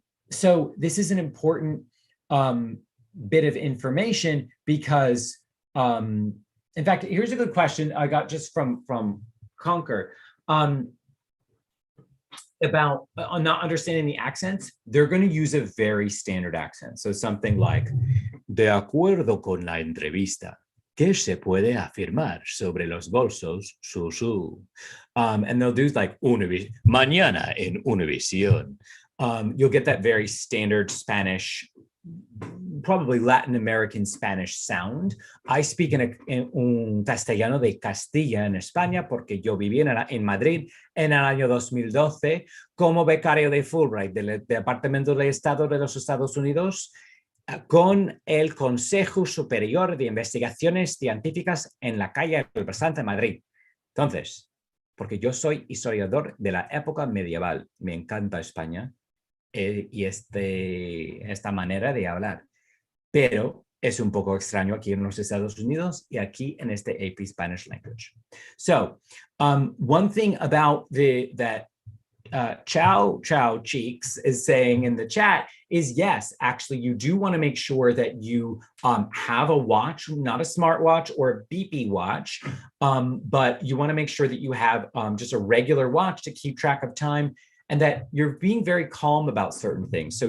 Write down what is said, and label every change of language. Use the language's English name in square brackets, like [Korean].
[English] So this is an important bit of information because in fact, here's a good question I got just from Conquer about not understanding the accents. They're going to use a very standard accent. So something like, [Spanish] de acuerdo con la entrevista, ¿qué se puede afirmar sobre los bolsos Susu? [English] And they'll do like, [Spanish] mañana en Univision. [English] You'll get that very standard Spanish, probably Latin American Spanish sound. I speak in [Spanish] un castellano de Castilla en España porque yo viví en Madrid en el año 2012 como becario de Fulbright del Departamento de Estado de los Estados Unidos con el Consejo Superior de Investigaciones Científicas en la calle del Bastante de Madrid. Entonces, porque yo soy historiador de la época medieval, me encanta España y esta manera de hablar. Pero es un poco extraño aquí en los Estados Unidos y aquí en este AP Spanish language. [English] So one thing about that Chow Cheeks is saying in the chat is, yes, actually, you do want to make sure that you have a watch, not a smartwatch or a beepy watch, but you want to make sure that you have just a regular watch to keep track of time and that you're being very calm about certain things.